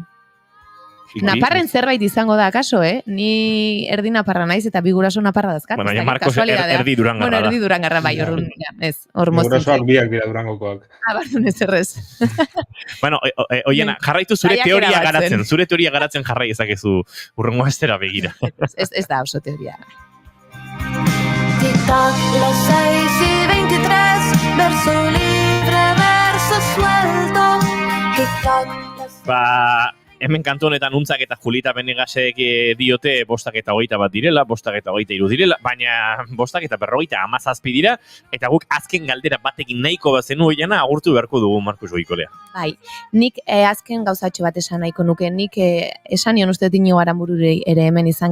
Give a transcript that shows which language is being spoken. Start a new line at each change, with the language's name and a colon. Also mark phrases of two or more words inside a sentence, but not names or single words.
Basque: Naparren zerbait izango da, akaso, Ni erdi naparra naiz eta bi guraso naparra dazkat. Bueno, Marcos erdi durangarra da. Erdi durangarra, bai, hor mozten. Gurasoak biak dira Durangokoak. Bardun ez errez. Oiena, jarraitu zure teoria garatzen. Zure teoria garatzen jarrai ezakezu urrengo astera begira. Ez da oso teoria.
Spanish: Tic-tac, las 6:23, verso libre, verso suelto. Tic-tac.
Basque: Hemen kantu honetan Untzak eta Julita Benegasek diote 5:21 direla, 5:23 direla, baina 5:47 dira, eta guk azken galdera batekin nahiko bazenu Oiana agurtu beharko dugu Markus Goikolea. Bai, nik azken gauzatxo bat esan nahiko nuke, nik esan nion uste Inigo Aranbururi ere hemen izan